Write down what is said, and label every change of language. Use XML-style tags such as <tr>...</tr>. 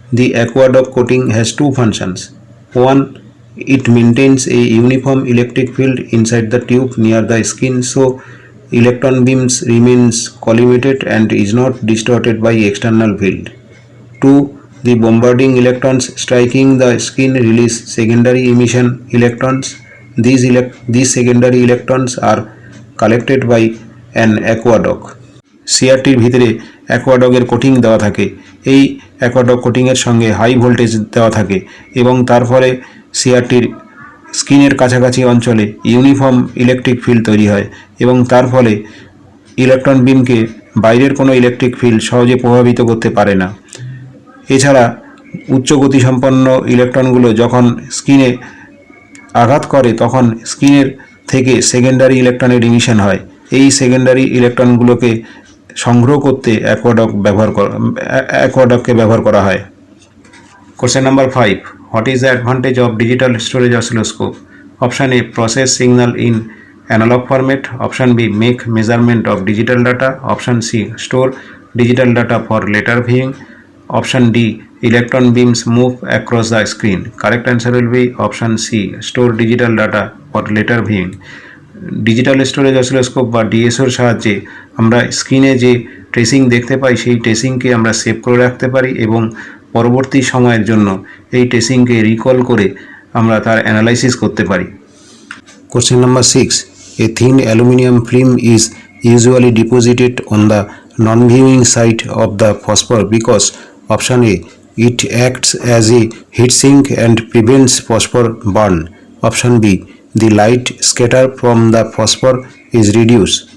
<en>The aquadag coating has two functions. One, it maintains a uniform electric field inside the tube near the skin, so electron beams remains collimated and is not distorted by external field. 2. The bombarding electrons striking the skin release secondary emission electrons. These secondary electrons are collected by an aquadag.</en> <bn>সিআরটির ভিতরে অ্যাকোয়াডগের coating দেওয়া থাকে। এই অ্যাকোয়াডগ কোটিংয়ের সঙ্গে high voltage দেওয়া থাকে এবং তার ফলে সিআরটির স্কিনের কাছাকাছি অঞ্চলে ইউনিফর্ম ইলেকট্রিক ফিল্ড তৈরি হয় এবং তার ফলে ইলেকট্রন বিমকে বাইরের কোনো ইলেকট্রিক ফিল্ড সহজে প্রভাবিত করতে পারে না। এছাড়া উচ্চ গতিসম্পন্ন ইলেকট্রনগুলো যখন স্কিনে আঘাত করে তখন স্কিনের থেকে সেকেন্ডারি ইলেকট্রনের ইমিশন হয়। এই সেকেন্ডারি ইলেকট্রনগুলোকে সংগ্রহ করতে অ্যাকোয়াডককে ব্যবহার করা হয়।</bn> <en>Question number 5. What is the advantage of digital storage oscilloscope? Option A, process signal in analog format. Option B, make measurement of digital data. Option C, store digital data for later viewing. Option D, electron beams move across the screen. Correct answer will be option C, store digital data for later viewing.</en> <bn>Digital storage oscilloscope বা ডিএসওর সাহায্যে আমরা স্ক্রিনে যে tracing দেখতে পাই সেই ট্রেসিংকে আমরা save করে রাখতে পারি এবং পরবর্তী সময়ের জন্য এই ট্রেসিংকে রিকল করে আমরা তার অ্যানালাইসিস করতে পারি।</bn> <en>Question number 6. A thin aluminium film is usually deposited on the non-viewing side of the phosphor because option A, it acts as a heat sink and prevents phosphor burn. Option B, the light scatter from the phosphor is reduced.</en>